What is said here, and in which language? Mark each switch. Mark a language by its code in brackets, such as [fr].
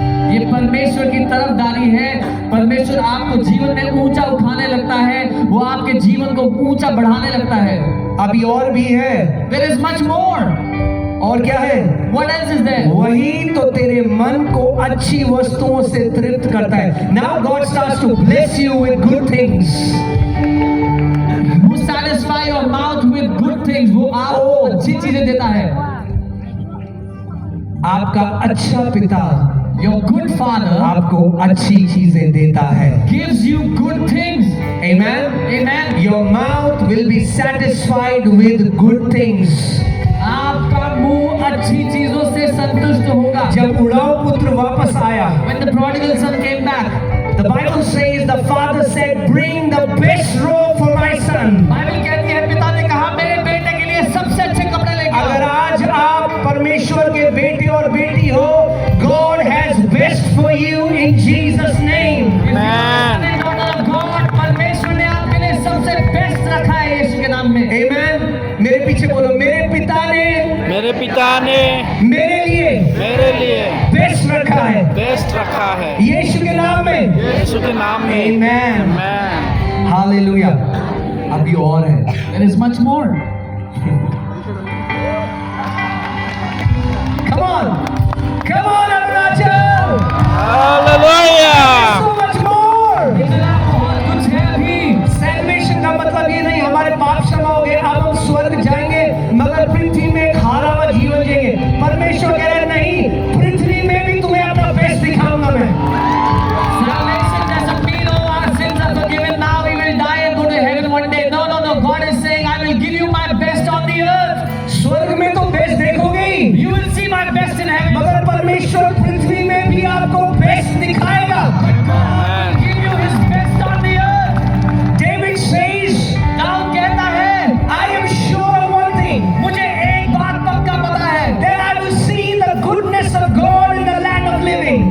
[hi] ये परमेश्वर की तरफदारी है। परमेश्वर आपको जीवन में ऊंचा उठाने लगता है, वो आपके जीवन को ऊंचा बढ़ाने लगता है। अभी और भी है। [en] There is much more. [hi] और क्या है? [en] What else is there? [hi] वही तो तेरे मन को अच्छी वस्तुओं से तृप्त करता है। [en] Now God starts to bless you with good things. Who satisfy your mouth with good things? [hi] वो आपको अच्छी चीजें देता है। आपका अच्छा पिता [en] Your good father [hi] आपको अच्छी चीजें देता है। [en] gives you good things. Amen. Amen. Your mouth will be satisfied with good things. [hi] आपका मुंह अच्छी चीजों से संतुष्ट होगा। जब उड़ाऊ पुत्र वापस आया, [en] When the prodigal son came back, the Bible says the father said, "Bring the best robe for my son." [hi] Bible कहती है पिता ने कहा मेरे बेटे के लिए सबसे अच्छे कपड़े लेके आओ। अगर आज आप परमेश्वर के बेटे और बेटी हो, [en] God has best for you in Jesus' name. [hi] God, परमेश्वर ने आपके लिए सबसे बेस्ट रखा है यीशु के नाम में। [en] Amen. [hi] मेरे पीछे बोलो, मेरे पिता ने मेरे मेरे लिए बेस्ट रखा है। बेस्ट रखा है यीशु के नाम में। यीशु के नाम में। [en] Amen. Amen. [hi] हालेलुया। अभी और है। [en] There is much more. Come on. Come on, Arunachal. Hallelujah. So much more. [hi] इतना बहुत कुछ है अभी। Salvation का मतलब ये नहीं हमारे पाप क्षमा हो गए, अब हम स्वर्ग जाएंगे, मगर पृथ्वी में एक हारा हुआ जीवन जिएंगे। परमेश्वर कह रहे हैं नहीं, पृथ्वी में भी तुम्हें अपना बेस्ट दिखाऊंगा मैं। [en] Salvation doesn't mean oh our sins are forgiven now we will die and go to heaven one day. No, no, no. God is saying I will give you my best on the earth. [hi] स्वर्ग में तो best देखोगे ही, [en] You will see my best in heaven. [hi] मगर परमेश्वर पृथ्वी में भी आपको best दिखाएगा। [en] God will give you His best on the earth. David says, [hi] Dawood कहता है [en] I am sure of one thing, [hi] मुझे एक बात पक्का पता है [en] that I will see the goodness of God in the land of living.